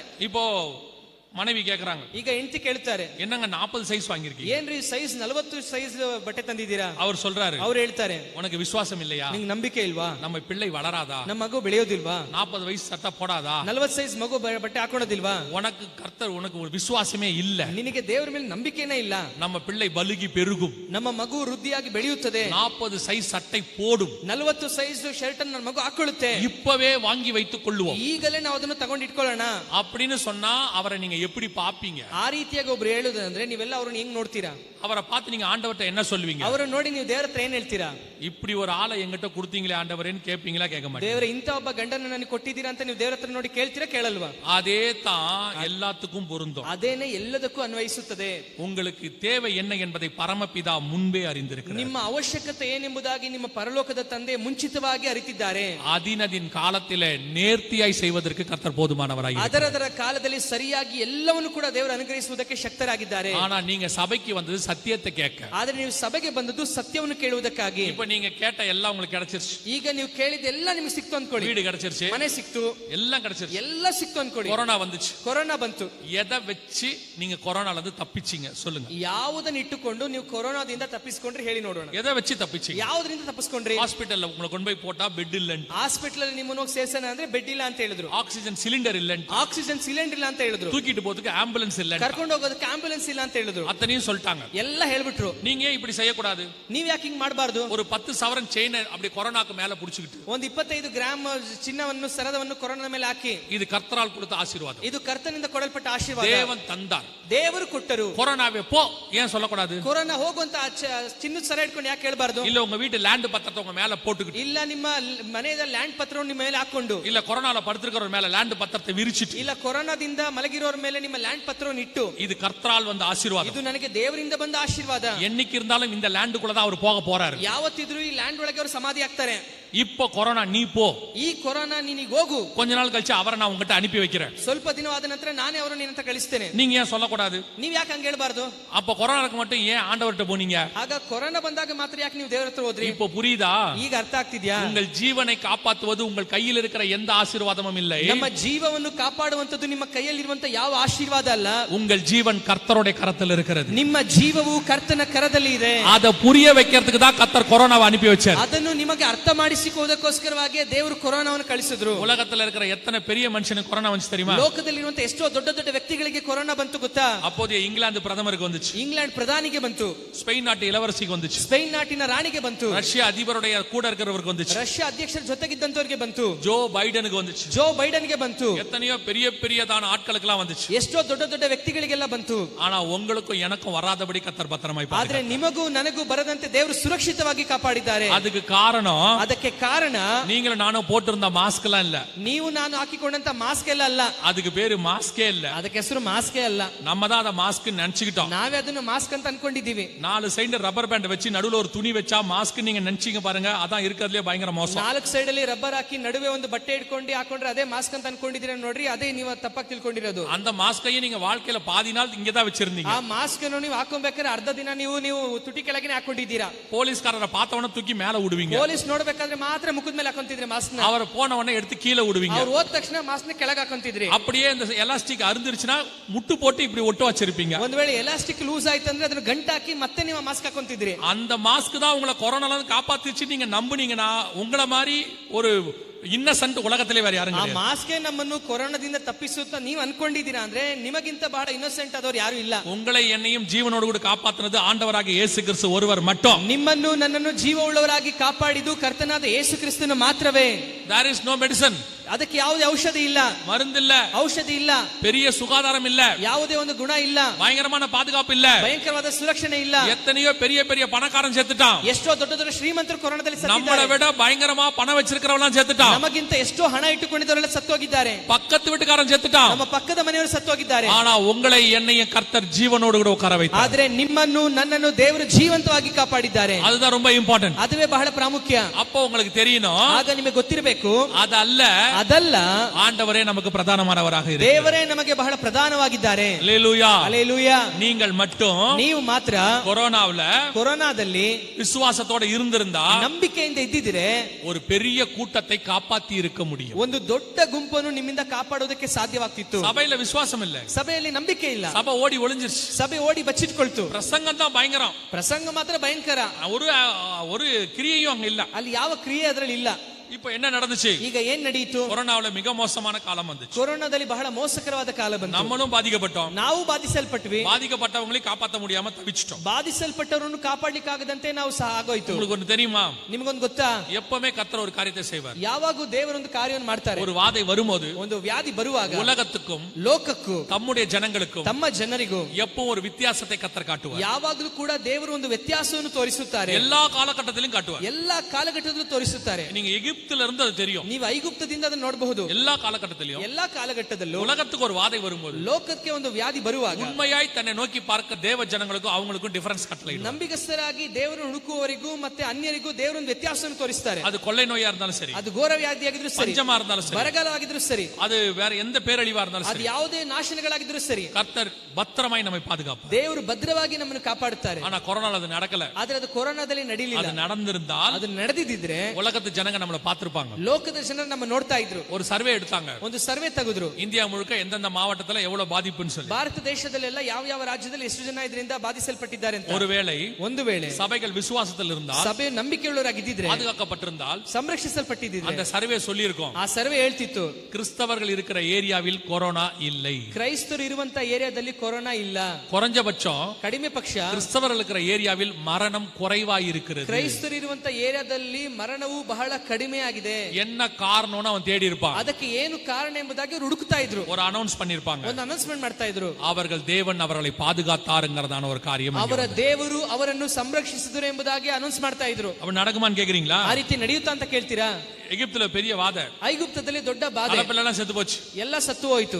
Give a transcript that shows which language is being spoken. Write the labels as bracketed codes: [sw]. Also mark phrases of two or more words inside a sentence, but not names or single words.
[ta] இப்போ மனைவி கேக்குறாங்க, [kn] ಈಗ ಹೆಂಡತಿ ಕೇಳ್ತಾರೆ, [ta] என்னங்க 40 சைஸ் வாங்கிருக்கீங்க? [kn] ಏನ್ರಿ ಸೈಜ್ 40 ಸೈಜ್ ಬಟ್ಟೆ ತಂದಿದ್ದೀರಾ? [ta] அவர் சொல்றாரு, [kn] ಅವ್ರು ಹೇಳ್ತಾರೆ, [ta] உனக்கு விசுவாசம் இல்லையா? [kn] ನಿಂಗೆ ನಂಬಿಕೆ ಇಲ್ವಾ? [ta] நம்ம பிள்ளை வளராதா? [kn] ನಮ್ಮ ಮಗು ಬೆಳೆಯೋದಿಲ್ವಾ? [ta] 40 வயசு சட்டை போடாதா? [kn] 40 ಸೈಜ್ ಮಗು ಬಟ್ಟೆ ಹಾಕೊಳ್ಳೋದಿಲ್ವಾ? [ta] உனக்கு கர்த்தர் உனக்கு ஒரு விசுவாசமே இல்ல, [kn] ನಿನಗೆ ದೇವರ ಮೇಲೆ ನಂಬಿಕೆನೇ ಇಲ್ಲ. [ta] நம்ம பிள்ளை பலுகி பெருகும், [kn] ನಮ್ಮ ಮಗು ವೃದ್ಧಿಯಾಗಿ ಬೆಳೆಯುತ್ತದೆ, [ta] 40 சைஸ் சட்டை போடும், [kn] 40 ಸೈಜ್ ಶರ್ಟ್ ಅನ್ನು ಮಗು ಹಾಕೊಳ್ಳುತ್ತೆ, [ta] இப்பவே வாங்கி வைத்துக் கொள்வோம், [kn] ಈಗಲೇ ನಾವು ಅದನ್ನು ತಗೊಂಡು ಇಟ್ಕೊಳ್ಳೋಣ [ta] அப்படின்னு சொன்னா அவரை நீங்க எப்படி பாப்பீங்க? [kn] ಆ ರೀತಿಯಾಗಿ ಒಬ್ರು ಹೇಳುದಂದ್ರೆ ನೀವೆಲ್ಲ ಅವ್ರನ್ನ ಹೆಂಗ್ ನೋಡ್ತೀರಾ? [ta] அவரை பார்த்து நீங்க ஆண்டவர்ட்ட என்ன சொல்லுவீங்க? [kn] ಅವರನ್ನು ನೋಡಿ ನೀವು ದೇವರ ಹತ್ರ ಏನ್ ಹೇಳ್ತೀರಾ? [ta] இப்படி ஒரு ஆளை எங்கிட்ட கொடுத்தீங்களே ஆண்டவரேன்னு கேட்பீங்களா? கேட்க மாட்டீங்க. [kn] ದೇವರ ಇಂಥ ಒಬ್ಬ ಗಂಡನ ನನಗೆ ಕೊಟ್ಟಿದ್ದೀರಾ ಅಂತ ನೀವು ದೇವರ ಹತ್ರ ನೋಡಿ ಕೇಳ್ತೀರಾ ಕೇಳಲ್ವಾ? [ta] அதே தான் எல்லாத்துக்கும் பொருந்தும், [kn] ಅದೇನೆ ಎಲ್ಲದಕ್ಕೂ ಅನ್ವಯಿಸುತ್ತದೆ. [ta] உங்களுக்கு தேவை என்ன என்பதை பரமபிதா முன்பே அறிந்திருக்கிறார். [kn] ನಿಮ್ಮ ಅವಶ್ಯಕತೆ ಏನೆಂಬುದಾಗಿ ನಿಮ್ಮ ಪರಲೋಕದ ತಂದೆ ಮುಂಚಿತವಾಗಿ ಅರಿತಿದ್ದಾರೆ. [ta] அதினதின் காலத்திலே நேர்த்தியாய் செய்வதற்கு கர்த்தர் போதுமானவராய் இருக்கிறார். [kn] ಅದರದರ ಕಾಲದಲ್ಲಿ ಸರಿಯಾಗಿ ಎಲ್ಲವನ್ನು ಕೂಡ ದೇವರು ಅನುಗ್ರಹಿಸುವುದಕ್ಕೆ ಶಕ್ತರಾಗಿದ್ದಾರೆ. [ta] ஆனா நீங்க சபைக்கு வந்தது சத்தியத்தை கேட்க. [kn] ಆದ್ರೆ ನೀವು ಸಭೆಗೆ ಬಂದದ್ದು ಸತ್ಯವನ್ನು ಕೇಳುವುದಕ್ಕಾಗಿ. [ta] இப்ப நீங்க கேட்ட எல்லாம் உங்களுக்கு கிடைச்சிருச்சு. [kn] ಈಗ ನೀವು ಕೇಳಿದ್ದೆಲ್ಲ ನಿಮಗೆ ಸಿಕ್ತು ಅನ್ಕೊಳ್ಳಿ. [ta] வீடு கிடைச்சிருச்சு, [kn] ಮನೆ ಸಿಕ್ತು, [ta] எல்லாம் கிடைச்சிருச்சு. [kn] ಎಲ್ಲ ಸಿಕ್ತು ಅನ್ಕೊಳ್ಳಿ. [ta] கொரோனா வந்துச்சு, [kn] ಕೊರೋನಾ ಬಂತು. [ta] எதை வச்சு நீங்க கொரோனால இருந்து தப்பிச்சீங்க சொல்லுங்க. [kn] ಯಾವುದನ್ನ ಇಟ್ಟುಕೊಂಡು ನೀವು ಕೊರೋನಾದಿಂದ ತಪ್ಪಿಸಿಕೊಂಡ್ರೆ ಹೇಳಿ ನೋಡೋಣ. [ta] எதை வச்சு தப்பிச்சீங்க? [kn] ಯಾವುದರಿಂದ ತಪ್ಪಿಸಿಕೊಂಡ್ರಿ? [ta] ஹாஸ்பிடல்ல உங்களை கொண்டு போய் போட்டா பெட் இல்லன்னு, [kn] ಹಾಸ್ಪಿಟಲ್ ಅಲ್ಲಿ ನಿಮ್ಮನ್ನು ಹೋಗಿ ಸೇರ್ಸೋಣ ಅಂದ್ರೆ ಬೆಡ್ ಇಲ್ಲ ಅಂತ ಹೇಳಿದ್ರು. [ta] ஆக்சிஜன் சிலிண்டர் இல்லன்னு, [kn] ಆಕ್ಸಿಜನ್ ಸಿಲಿಂಡರ್ ಇಲ್ಲ ಅಂತ ಹೇಳಿದ್ರು. [ta] தூக்கிட்டு போறதுக்கு ஆம்புலன்ஸ் இல்லன்னு, [kn] ಕರ್ಕೊಂಡು ಹೋಗೋದಕ್ಕೆ ಆಂಬ್ಯುಲೆನ್ಸ್ ಇಲ್ಲ ಅಂತ ಹೇಳಿದ್ರು. [ta] அத்தனையும் சொல்லிட்டாங்க. [kn] ಎಲ್ಲ ಹೇಳ್ಬಿಟ್ರು. [ta] நீங்க ஏன் இப்படி செய்யக்கூடாது? [kn] ನೀವ್ ಯಾಕೆ ಹಿಂಗ್ ಮಾಡಬಾರ್ದು? [ta] ஒரு 10 சவரன் செயின் அப்படி கொரோனாக்கு மேல புடிச்சுக்கிட்டு [kn] ಒಂದು 25 ಗ್ರಾಮ್ ಚಿನ್ನವನ್ನು ಸರದವನ್ನು ಕೊರೋನಾ ಮೇಲೆ ಹಾಕಿ, [ta] இது கர்த்தரால் கொடுத்த ஆசீர்வாதம், [kn] ಇದು ಕರ್ತನಿಂದ ಕೊಡಲ್ಪಟ್ಟ ಆಶೀರ್ವಾದ, [ta] தேவன் தந்தார், [kn] ದೇವರು ಕೊಟ್ಟರು. [ta] கொரோனாவே போ ஏன் சொல்லக்கூடாது? [kn] ಕೊರೋನಾ ಹೋಗುವಂತ ಚಿನ್ನದ ಸರ ಇಟ್ಕೊಂಡು ಯಾಕೆ ಹೇಳ್ಬಾರ್ದು? [ta] இல்ல உங்க வீட்டு லேண்ட் பத்திரத்தை உங்க மேல போட்டுக்கிட்டு, [kn] ಇಲ್ಲ ನಿಮ್ಮ ಮನೆಯ ಲ್ಯಾಂಡ್ ಪತ್ರವನ್ನು ನಿಮ್ಮ ಮೇಲೆ ಹಾಕೊಂಡು, [ta] இல்ல கொரோனால படுத்திருக்கிறவர் மேல லேண்ட் பத்திரத்தை விரிச்சிட்டு, [kn] ಇಲ್ಲ ಕೊರೋನಾದಿಂದ ಮಲಗಿರೋರ ಮೇಲೆ ನಿಮ್ಮ ಲ್ಯಾಂಡ್ ಪತ್ರವನ್ನು ಇಟ್ಟು, [ta] இது கர்த்தரால் வந்த ஆசீர்வாதம், [kn] ಇದು ನನಗೆ ದೇವರಿಂದ ಬಂದ ಆಶೀರ್ವಾದ. [ta] என்னைக்கு இருந்தாலும் இந்த லேண்டுக்குள்ள தான் அவர் போக போறாரு. [kn] ಯಾವತ್ತಿದ್ರು ಈ ಲ್ಯಾಂಡ್ ಒಳಗೆ ಅವರು ಸಮಾಧಿ ಆಗ್ತಾರೆ. [ta] இப்போ கொரோனா நீ போ, [kn] ಈ ಕೊರೋನಾ ನೀನೀಗ ಹೋಗು, [ta] கொஞ்ச நாள் கழிச்சு அவரை நான் உங்ககிட்ட அனுப்பி வைக்கிறேன், [kn] ಸ್ವಲ್ಪ ದಿನವಾದ ನಂತರ ನಾನೇ ಅವರನ್ನು ನಿನ್ನಂತ ಕಳಿಸ್ತೇನೆ. [ta] நீங்க ஏன் சொல்லக்கூடாது? [kn] ನೀವ್ ಯಾಕೆ ಹಂಗ ಹೇಳ್ಬಾರ್ದು? [ta] அப்ப கொரோனாக்கு மட்டும் ஏன் ஆண்டவர்கிட்ட போனீங்க? [kn] ಆಗ ಕೊರೋನಾ ಬಂದಾಗ ಮಾತ್ರ ಯಾಕೆ ನೀವು ದೇವರ ಹತ್ರ ಹೋದ್ರಿ? [ta] இப்போ புரியுதா? [kn] ಈಗ ಅರ್ಥ ಆಗ್ತಿದ್ಯಾ? [ta] உங்கள் ஜீவனை காப்பாற்றுவது உங்கள் கையில் இருக்கிற எந்த ஆசீர்வாதமும் இல்லை. [kn] ನಮ್ಮ ಜೀವವನ್ನು ಕಾಪಾಡುವಂತದ್ದು ನಿಮ್ಮ ಕೈಯಲ್ಲಿರುವಂತ ಯಾವ ಆಶೀರ್ವಾದ ಅಲ್ಲ. [ta] உங்கள் ஜீவன் கர்த்தருடைய கரத்தில் இருக்கிறது. [kn] ನಿಮ್ಮ ಜೀವವು ಕರ್ತನ ಕರದಲ್ಲಿ ಇದೆ. [ta] அதை புரிய வைக்கிறதுக்கு தான் கர்த்தர் கொரோனாவை அனுப்பி வச்சார். [kn] ಅದನ್ನು ನಿಮಗೆ ಅರ್ಥ ಮಾಡಿಸಿಕೊಳ್ಳೋದಕ್ಕೋಸ್ಕರವಾಗಿ ದೇವರು ಕೊರೋನಾವನ್ನು ಕಳಿಸಿದ್ರು. [ta] உலகத்துல இருக்கிற எத்தனை பெரிய மனுஷனுக்கு கொரோனா வந்துச்சு தெரியுமா? [kn] ಲೋಕದಲ್ಲಿರುವಂತ ಎಷ್ಟೋ ದೊಡ್ಡ ದೊಡ್ಡ ವ್ಯಕ್ತಿಗಳಿಗೆ ಕೊರೋನಾ ಬಂತು ಗೊತ್ತಾ? [ta] அப்போதைய இங்கிலாந்து பிரதமருக்கு வந்துச்சு, [kn] ಇಂಗ್ಲೆಂಡ್ ಪ್ರಧಾನಿಗೆ ಬಂತು, [ta] ஸ்பெயின் நாட்டு இளவரசிக்கு வந்துச்சு, [kn] ಸ್ಪೇನ್ ನಾಟಿನ ರಾಣಿಗೆ ಬಂತು, [ta] ரஷ்யா அதிபருடைய கூட இருக்கிறவருக்கு வந்துச்சு, [kn] ರಷ್ಯಾ ಅಧ್ಯಕ್ಷರ ಜೊತೆಗಿದ್ದಂತವರಿಗೆ ಬಂತು, [ta] ஜோ பைடனுக்கு வந்துச்சு, [kn] ಜೋ ಬೈಡನ್ಗೆ ಬಂತು, [ta] எத்தனையோ பெரிய பெரியதான ஆட்களுக்கெல்லாம் வந்துச்சு. [kn] ಎಷ್ಟೋ ದೊಡ್ಡ ದೊಡ್ಡ ವ್ಯಕ್ತಿಗಳಿಗೆಲ್ಲ ಬಂತು. [ta] ஆனா உங்களுக்கும் எனக்கும் வராதபடி கர்த்தர் பத்திரமாய் [kn] ಆದ್ರೆ ನಿಮಗೂ ನನಗೂ ಬರದಂತೆ ದೇವರು ಸುರಕ್ಷಿತವಾಗಿ ಕಾಪಾಡಿದ್ದಾರೆ. [ta] அதுக்கு காரணம், [kn] ಅದಕ್ಕೆ ಕಾರಣ [ta] நீங்களும் நானும் போட்டிருந்த மாஸ்க் எல்லாம் இல்ல, [kn] ನೀವು ನಾನು ಹಾಕಿಕೊಂಡಂತ ಮಾಸ್ಕ್ ಎಲ್ಲ ಅಲ್ಲ. [ta] அதுக்கு பேரு மாஸ்கே இல்ல, [kn] ಅದಕ್ಕೆ ಹೆಸರು ಮಾಸ್ಕೇ ಅಲ್ಲ. [ta] நம்ம தான் அதை மாஸ்க் நினைச்சுக்கிட்டோம். [kn] ನಾವೇ ಅದನ್ನು ಮಾಸ್ಕ್ ಅಂತ ಅನ್ಕೊಂಡಿದ್ದೀವಿ. [ta] 4 சைடு ரப்பர் பேண்ட் வச்சு நடுவுல ஒரு துணி வச்சா மாஸ்க் நீங்க நினைச்சீங்க பாருங்க, அதான் இருக்கிறதுலே பயங்கர மோசம். [kn] 4 ಸೈಡ್ ಅಲ್ಲಿ ರಬ್ಬರ್ ಹಾಕಿ ನಡುವೆ ಒಂದು ಬಟ್ಟೆ ಇಟ್ಕೊಂಡು ಹಾಕೊಂಡ್ರೆ ಅದೇ ಮಾಸ್ಕ್ ಅಂತ ಅನ್ಕೊಂಡಿದ್ದೀರಾ ನೋಡ್ರಿ, ಅದೇ ನೀವು ತಪ್ಪಾಗಿ ತಿಳ್ಕೊಂಡಿರೋದು. [ta] அந்த மாஸ்கையும் நீங்க வாழ்க்கையில பாதி நாள் இங்க தான் வச்சிருந்தீங்க. [kn] ಆ ಮಾಸ್ಕ್ ಅನ್ನು ನೀವು ಹಾಕೊಬೇಕಾದ್ರೆ ಅರ್ಧ ದಿನ ನೀವು ತುಟಿ ಕೆಳಗೆ ಹಾಕೊಂಡಿದ್ದೀರಾ. [ta] போலீஸ்காரரை பார்த்தவன தூக்கி மேல விடுவீங்க, [kn] ಪೊಲೀಸ್ ನೋಡ್ಬೇಕಾದ್ರೆ ಮಾತ್ರ ಮುಖದ ಮೇಲೆ ಹಾಕೊಂತಿದ್ರಿ ಮಾಸ್ಕ್ ನ. [ta] அவர் போன உடனே எடுத்து கீழே விடுவீங்க. [kn] ಅವ್ರು ಹೋದ ತಕ್ಷಣ ಮಾಸ್ಕ್ ನ ಕೆಳಗೆ ಹಾಕೊಂತಿದ್ರಿ. [ta] அப்படியே இந்த எலாஸ்டிக் அருந்துருச்சுன்னா முட்டு போட்டு இப்படி ஒட்டு வச்சிருப்பீங்க. [kn] ಒಂದ್ ವೇಳೆ ಎಲಾಸ್ಟಿಕ್ ಲೂಸ್ ಆಯ್ತು ಅಂದ್ರೆ ಅದನ್ನ ಗಂಟು ಹಾಕಿ ಮತ್ತೆ ನೀವು ಮಾಸ್ಕ್ ಹಾಕೊಂತಿದ್ರಿ. [ta] அந்த மாஸ்க் தான் உங்களை கொரோனால இருந்து காப்பாத்திச்சு நீங்க நம்புனீங்கன்னா உங்கள மாதிரி ஒரு இன்னசென்ட் உலகத்துல வேற யாரு [kn] ಆ ಮಾಸ್ಕ್ ನಮ್ಮನ್ನು ಕೊರೋನಾದಿಂದ ತಪ್ಪಿಸುತ್ತಾ ನೀವು ಅನ್ಕೊಂಡಿದ್ದೀರಾ ಅಂದ್ರೆ ನಿಮಗಿಂತ ಬಹಳ ಇನ್ನೋಸೆಂಟ್ ಆದವರು ಯಾರು ಇಲ್ಲ. [ta] உங்களை என்னையும் ஜீவனோடு கூட காப்பாத்துனது ஆண்டவராகிய இயேசு கிறிஸ்து ஒருவர் மட்டும். [kn] ನಿಮ್ಮನ್ನು ನನ್ನನ್ನು ಜೀವ ಉಳ್ಳವರಾಗಿ ಕಾಪಾಡಿದ್ದು ಕರ್ತನಾದ ಯೇಸು ಕ್ರಿಸ್ತನು ಮಾತ್ರವೇ. [en] There is no medicine. [kn] ಅದಕ್ಕೆ ಯಾವುದೇ ಔಷಧಿ ಇಲ್ಲ, [ta] மருந்தில்ல, [kn] ಔಷಧಿ ಇಲ್ಲ, [ta] பெரிய சுகாதாரம் இல்ல, [kn] ಯಾವುದೇ ಒಂದು ಗುಣ ಇಲ್ಲ, [ta] பயங்கரமான பாதுகாப்பு இல்ல, [kn] ಭಯಂಕರವಾದ ಸುರಕ್ಷಣೆ ಇಲ್ಲ. [ta] எத்தனையோ பெரிய பெரிய பணக்காரன் செத்துட்டான், [kn] ಎಷ್ಟೋ ದೊಡ್ಡ ದೊಡ್ಡ ಶ್ರೀಮಂತರು ಕೊರೋನಾದಲ್ಲಿ [ta] நம்மளை [kn] ಸತ್ತಿದ್ದಾರೆ. [ta] விட பயங்கரமா பணம் வச்சிருக்கிறவங்க செத்துட்டான், [kn] ನಮಗಿಂತ ಎಷ್ಟೋ ಹಣ ಇಟ್ಟುಕೊಂಡಿದ್ದವರೆಲ್ಲ ಸತ್ತೋಗಿದ್ದಾರೆ, [ta] பக்கத்து வீட்டுக்காரன் செத்துட்டான், [kn] ನಮ್ಮ ಪಕ್ಕದ ಮನೆಯವರು ಸತ್ತೋಗಿದ್ದಾರೆ. [ta] ஆனா உங்களை என்னையும் கர்த்தர் ஜீவனோடு கூட உட்கார வைத்தார். [kn] ಆದ್ರೆ ನಿಮ್ಮನ್ನು ನನ್ನನ್ನು ದೇವರು ಜೀವಂತವಾಗಿ ಕಾಪಾಡಿದ್ದಾರೆ. [ta] அதுதான் ரொம்ப இம்பார்ட்டன்ட். [kn] ಅದುವೇ ಬಹಳ ಪ್ರಾಮುಖ್ಯ. [ta] அப்போ உங்களுக்கு தெரியணும், [kn] ಆಗ ನಿಮಗೆ ಗೊತ್ತಿರಬೇಕು, ಅದಲ್ಲ [ta] ஆண்டவரே நமக்கு பிரதானமானவராக இருக்கிறார், [kn] ದೇವರೇ ನಮಗೆ ಬಹಳ ಪ್ರಧಾನವಾಗಿದ್ದಾರೆ. [ta] அல்லேலூயா, [kn] அல்லேலೂಯಾ. [ta] நீங்கள் மட்டும் [kn] ನೀವು ಮಾತ್ರ ಕೊರೋನಾದಲ್ಲಿ [ta] விசுவாசத்தோட இருந்திருந்தா [kn] ನಂಬಿಕೆಯಿಂದ ಇದ್ದಿದ್ರೆ [ta] ஒரு பெரிய கூட்டத்தை காப்பாத்தி இருக்க முடியும். [kn] ಒಂದು ದೊಡ್ಡ ಗುಂಪನ್ನು ನಿಮ್ಮಿಂದ ಕಾಪಾಡೋದಕ್ಕೆ ಸಾಧ್ಯವಾಗ್ತಿತ್ತು. [ta] சபையில விசுவாசம் இல்ல, [kn] ಸಭೆಯಲ್ಲಿ ನಂಬಿಕೆ ಇಲ್ಲ, [ta] சபை ஓடி ஒளிஞ்சிருச்சு, [kn] ಸಭೆ ಓಡಿ ಬಚ್ಚಿಟ್ಕೊಳ್ತು. [ta] பிரசங்கம் தான் பயங்கரம், [kn] ಪ್ರಸಂಗ ಮಾತ್ರ ಭಯಂಕರ, [ta] ஒரு கிரியையும் அங்க இல்ல, [kn] ಅಲ್ಲಿ ಯಾವ ಕ್ರಿಯೆ ಅದರಲ್ಲಿ ಇಲ್ಲ. [ta] இப்ப என்ன நடந்துச்சு? [kn] ಈಗ ಏನ್ ನಡೀತು? [ta] கொரோனாவுல மிக மோசமான காலம் வந்துச்சு. [kn] ಕೊರೋನಾದಲ್ಲಿ ಬಹಳ ಮೋಸಕರವಾದ ಕಾಲ ಬಂತು. [ta] நம்மளும் பாதிக்கப்பட்டோம், [kn] ನಾವು ಬಾಧಿಸಲ್ಪಟ್ವಿ, [ta] பாதிக்கப்பட்டவங்களை காப்பாற்ற முடியாம தவிச்சிட்டோம். [kn] ಬಾಧಿಸಲ್ಪಟ್ಟವರನ್ನು ಕಾಪಾಡಲಿಕ್ಕಾಗದಂತೆ ನಾವು ಸಹ ಆಗೋಯ್ತು. [ta] உங்களுக்கு ஒன்று தெரியுமா? [kn] ನಿಮಗೊಂದು ಗೊತ್ತಾ? [ta] எப்பவுமே கர்த்தர் ஒரு காரியத்தை செய்வார். [kn] ಯಾವಾಗೂ ದೇವರೊಂದು ಕಾರ್ಯವನ್ನು ಮಾಡ್ತಾರೆ. [ta] ஒரு வாதை வரும்போது, [kn] ಒಂದು ವ್ಯಾಧಿ ಬರುವಾಗ [ta] உலகத்துக்கும் [kn] ಲೋಕಕ್ಕೂ [ta] தம்முடைய ஜனங்களுக்கும் [kn] ತಮ್ಮ ಜನರಿಗೂ [ta] எப்பவும் ஒரு வித்தியாசத்தை கர்த்தர் காட்டுவார். [kn] ಯಾವಾಗಲೂ ಕೂಡ ದೇವರು ಒಂದು ವ್ಯತ್ಯಾಸವನ್ನು ತೋರಿಸುತ್ತಾರೆ. [ta] எல்லா காலகட்டத்திலும் காட்டுவார். [kn] ಎಲ್ಲಾ ಕಾಲಘಟ್ಟದಲ್ಲೂ ತೋರಿಸುತ್ತಾರೆ. [ta] நீங்க எகிப்து எகிப்துல இருந்து அது தெரியும். [kn] ನೀವು ಐಗುಪ್ತದಿಂದ ಅದನ್ನು ನೋಡಬಹುದು. [ta] எல்லா காலகட்டத்திலும் [kn] ಎಲ್ಲಾ ಕಾಲಘಟ್ಟದಲ್ಲೂ [ta] உலகத்துக்கு ஒரு வாதை வரும்போது [kn] ಲೋಕಕ್ಕೆ ಒಂದು ವ್ಯಾಧಿ ಬರುವಾಗ [ta] உண்மையாய் தன்னை நோக்கி பார்க்க தேவ ஜனங்களுக்கும் அவங்களுக்கும் டிஃபரன்ஸ் கட்டளையிடுவார். [kn] ನಂಬಿಗಸ್ತರಾಗಿ ದೇವರನ್ನು ಹುಡುಕುವವರಿಗೂ ಮತ್ತೆ ಅನ್ಯರಿಗೂ ದೇವರೊಂದು ವ್ಯತ್ಯಾಸವನ್ನು ತೋರಿಸ್ತಾರೆ. [ta] அது கொள்ளை நோயா இருந்தாலும் சரி, [kn] ಅದು ಘೋರ ವ್ಯಾಧಿಯಾಗಿದ್ರು ಸರಿ, [ta] பஞ்சமா இருந்தாலும் சரி, [kn] ಬರಗಾಲವಾಗಿದ್ರು ಸರಿ, [ta] அது வேற எந்த பேரழிவா இருந்தாலும் [kn] ಅದು [ta] சரி, [kn] ಯಾವುದೇ ನಾಶನಗಳಾಗಿದ್ರು ಸರಿ, [ta] கர்த்தர் பத்திரமாய் நம்மை பாதுகாப்பார். [kn] ದೇವರು ಭದ್ರವಾಗಿ ನಮ್ಮನ್ನು ಕಾಪಾಡುತ್ತಾರೆ. [ta] ஆனா கொரோனால அது நடக்கல. [kn] ಆದ್ರೆ ಅದು ಕೊರೋನಾದಲ್ಲಿ ನಡೀಲಿಲ್ಲ. [ta] அது நடந்திருந்தால் [kn] ಅದು ನಡೆದಿದ್ರೆ [ta] உலகத்து ஜனங்க நம்மள பார்த்திருப்பாங்க. [kn] ಲೋಕದ ಜನರು ನಮ್ಮ ನೋಡ್ತಾ ಇದ್ರು. [ta] ஒரு ಸರ್ವೆ எடுத்தாங்க. [kn] ಒಂದು ಸರ್ವೆ ತೆಗೆದ್ರು. [ta] இந்தியா முழுக்க எந்தெந்த மாவட்டத்துல எவ்வளவு பாதிப்புன்னு சொல்லி. [kn] ಭಾರತ ದೇಶದಲ್ಲೆಲ್ಲ ಯಾವ ಯಾವ ರಾಜ್ಯದಲ್ಲಿ ಎಷ್ಟು ಜನ ಇದರಿಂದ ಬಾಧಿಸಲ್ಪಟ್ಟಿದ್ದಾರೆ ಅಂತ. [ta] ஒருவேளை [kn] ಒಂದು ವೇಳೆ [ta] சபைகள் விசுவாசத்தில் இருந்தால், [kn] ಸಭೆ ನಂಬಿಕೆಯುಳ್ಳವರಾಗಿದ್ದಿದ್ರೆ, [ta] பாதுகாக்கப்பட்டிருந்தால், [kn] ಸಂರಕ್ಷಿಸಲ್ಪಟ್ಟಿದ್ದಿದ್ರೆ, [ta] அந்த ಸರ್ವೆ சொல்லி இருக்கும், [kn] ಆ ಸರ್ವೆ ಹೇಳ್ತಿತ್ತು [ta] கிறிஸ்தவர்கள் இருக்கிற ஏரியாவில் கொரோனா இல்லை. [kn] ಕ್ರೈಸ್ತರು ಇರುವಂತ ಏರಿಯಾದಲ್ಲಿ ಕೊರೋನಾ ಇಲ್ಲ. [ta] குறைஞ்சபட்சம் [kn] ಕಡಿಮೆ ಪಕ್ಷ [ta] கிறிஸ்தவர்கள் இருக்கிற ஏரியாவில் மரணம் குறைவாய் இருக்கிறது. [kn] ಕ್ರೈಸ್ತರು ಇರುವಂತ ಏರಿಯಾದಲ್ಲಿ ಮರಣವು ಬಹಳ ಕಡಿಮೆ ಆಗಿದೆ. [ta] என்ன காரணம்னு அவன் தேடி இருப்பான். [kn] ಅದಕ್ಕೆ ಏನು ಕಾರಣ ಎಂಬುದಾಗಿ ಅವರು ಹುಡುಕ್ತಾ ಇದ್ರು. [ta] ஒரு அனௌன்ஸ் பண்ணிருப்பாங்க. [kn] ಒಂದು ಅನೌನ್ಸ್ಮೆಂಟ್ ಮಾಡ್ತಾ ಇದ್ರು. [ta] அவர்கள் தேவன் அவர்களை பாதுகாத்தாருங்கிறதான ஒரு காரியம். [kn] ಅವರ ದೇವರು ಅವರನ್ನು ಸಂರಕ್ಷಿಸಿದರು ಎಂಬುದಾಗಿ ಅನೌನ್ಸ್ ಮಾಡ್ತಾ ಇದ್ರು. [ta] அப்ப நடக்குமான்னு கேக்குறீங்களா? [kn] ಆ ರೀತಿ ನಡೆಯುತ್ತಾ ಅಂತ ಕೇಳ್ತೀರಾ? [ta] எகிப்துல பெரிய வாதை, [kn] ಐಗುಪ್ತದಲ್ಲಿ ದೊಡ್ಡ ಬಾಧೆ, [ta] கலப்பெல்லாம் செத்து போச்சு, [kn] ಎಲ್ಲ ಸತ್ತು ಹೋಯಿತು.